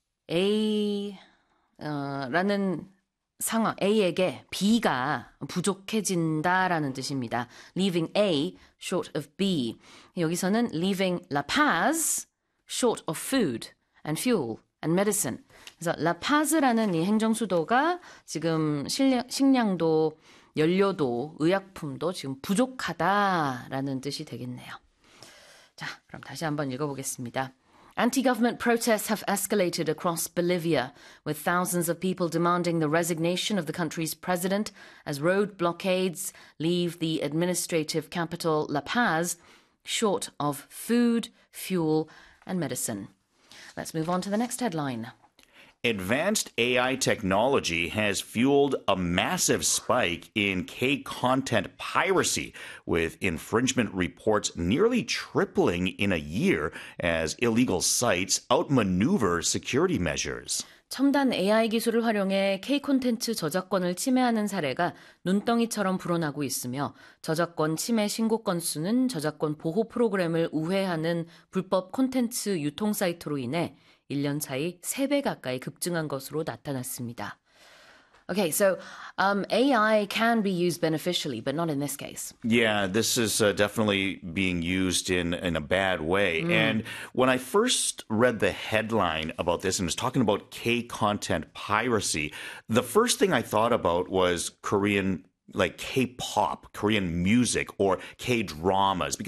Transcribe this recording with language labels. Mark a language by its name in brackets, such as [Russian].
[Korean] A라는 상황, A에게 B가 부족해진다라는 뜻입니다. [English] Leaving A short of B. [Korean] 여기서는 [English] leaving La Paz short of food and fuel and medicine. [Korean] 그래서 라파즈라는 이 행정 수도가 지금 식량도, 연료도, 의약품도 지금 부족하다라는 뜻이 되겠네요. 자, 그럼 다시 한번 읽어보겠습니다. [English] Anti-government protests have escalated across Bolivia, with thousands of people demanding the resignation of the country's president as road blockades leave the administrative capital La Paz short of food, fuel, and medicine. Let's move on to the next headline. Advanced AI technology has fueled a massive spike in K-content piracy, with infringement reports nearly tripling in a year as illegal sites outmaneuver security measures. [Korean] 첨단 AI 기술을 활용해 K-콘텐츠 저작권을 침해하는 사례가 눈덩이처럼 불어나고 있으며, 저작권 침해 신고 건수는 저작권 보호 프로그램을 우회하는 불법 콘텐츠 유통 사이트로 인해 1년 사이 3배 가까이 급증한 것으로 나타났습니다. [English] Okay, so AI can be used beneficially, but not in this case. Yeah, this is definitely being used in a bad way. And when I first read the headline about this and was talking about K-content piracy, the first thing I thought about was Korean, like K-pop, Korean music, or K-dramas.